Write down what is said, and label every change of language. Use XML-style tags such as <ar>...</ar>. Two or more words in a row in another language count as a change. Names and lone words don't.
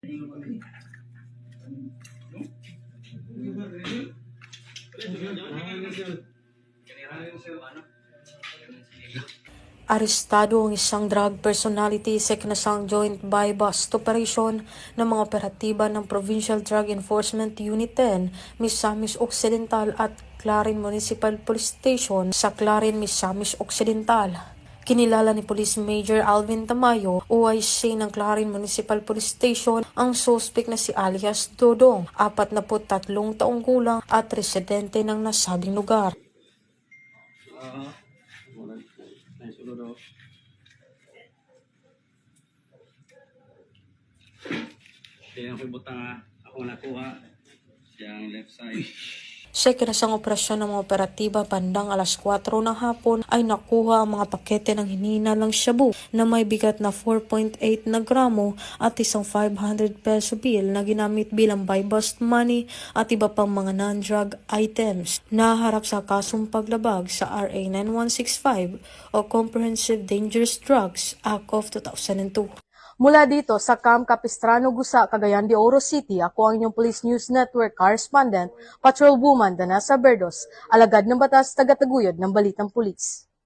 <tl>Arestado ang isang drug personality sa ikinasang</tl> <en>joint buy-bust operation</en> <tl>ng mga operatiba ng Provincial Drug Enforcement Unit 10, Misamis Occidental at Clarin Municipal Police Station sa Clarin, Misamis Occidental. Kinilala ni Police Major Alvin Tamayo, OIC ng Clarin Municipal Police Station, ang suspect na si alias Dodong, 43 taong gulang at residente ng nasabing lugar.</tl> <ceb>Kaya ako butang ako nakuha siyang left side.</ceb> <tl>Sa ikinasang operasyon ng mga operatiba bandang alas 4 ng hapon ay nakuha ang mga pakete ng hinihinalang shabu na may bigat na 4.8 na gramo at isang 500 peso bill na ginamit bilang</tl> <en>buy-bust money</en> <tl>at iba pang mga</tl> <en>non-drug items.</en> <tl>Naharap sa kasong paglabag sa RA 9165 o Comprehensive Dangerous Drugs Act of 2002. Mula dito sa Camp Capistrano, Gusa, Cagayan de Oro City, ako ang inyong Police News Network correspondent, Patrolwoman Danasa Berdos, alagad ng batas, tagataguyod ng Balitang Pulis.</tl>